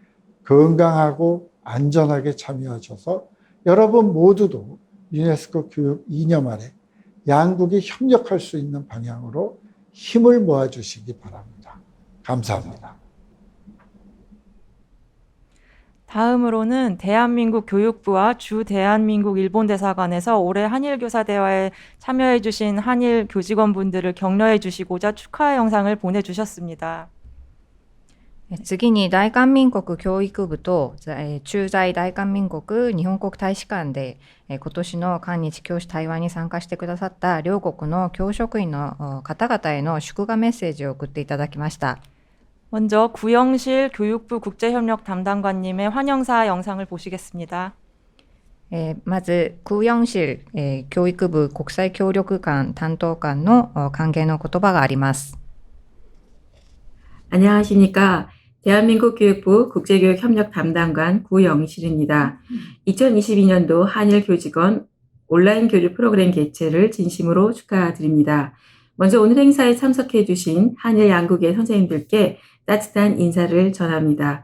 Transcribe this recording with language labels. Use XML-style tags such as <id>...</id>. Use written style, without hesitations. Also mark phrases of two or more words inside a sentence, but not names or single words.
<ko>건강하고 안전하게 참여하셔서 여러분 모두도 유네스코 교육 이념 아래 양국이 협력할 수 있는 방향으로 힘을 모아주시기 바랍니다. 감사합니다. 다음으로는 대한민국 교육부와 주 대한민국 일본대사관에서 올해 한일교사 대화에 참여해 주신 한일 교직원분들을 격려해 주시고자 축하 영상을 보내주셨습니다.</ko> <ja>次に大韓民国教育部と駐在大韓民国日本国大使館で今年の韓日教師対話に参加してくださった両国の教職員の方々への祝賀メッセージを送っていただきました。</ja> <ko>먼저 구영실 교육부 국제협력 담당관님의 환영사 영상을 보시겠습니다.</ko> <ja>まず、空四실教育部国際協力官担当官の歓迎の言葉があります。</ja> <ko>안녕하십니까. 대한민국 교육부 국제교육협력 담당관 구영실입니다. 2022년도 한일 교직원 온라인 교류 프로그램 개최를 진심으로 축하드립니다. 먼저 오늘 행사에 참석해 주신 한일 양국의 선생님들께 따뜻한 인사를 전합니다.</ko>